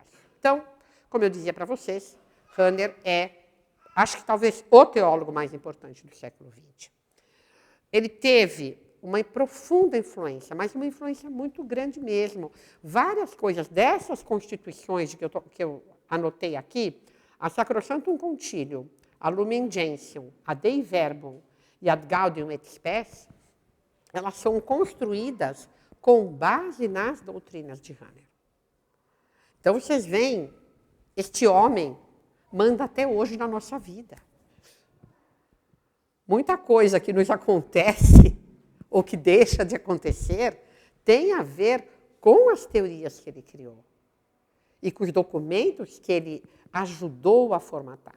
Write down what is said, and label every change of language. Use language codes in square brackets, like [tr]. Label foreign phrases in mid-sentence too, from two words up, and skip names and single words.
[pt] Então, como eu dizia para vocês, Rahner é, acho que talvez, o teólogo mais importante do século XX. Ele teve uma profunda influência, mas uma influência muito grande mesmo. Várias coisas dessas constituições que eu anotei aqui, a Sacrosanctum Concilium, a Lumen Gentium, a Dei Verbum e a Gaudium et Spes, elas são construídas com base nas doutrinas de Rahner. Então, vocês veem, este homem manda até hoje na nossa vida. Muita coisa que nos acontece ou que deixa de acontecer tem a ver com as teorias que ele criou e com os documentos que ele ajudou a formatar.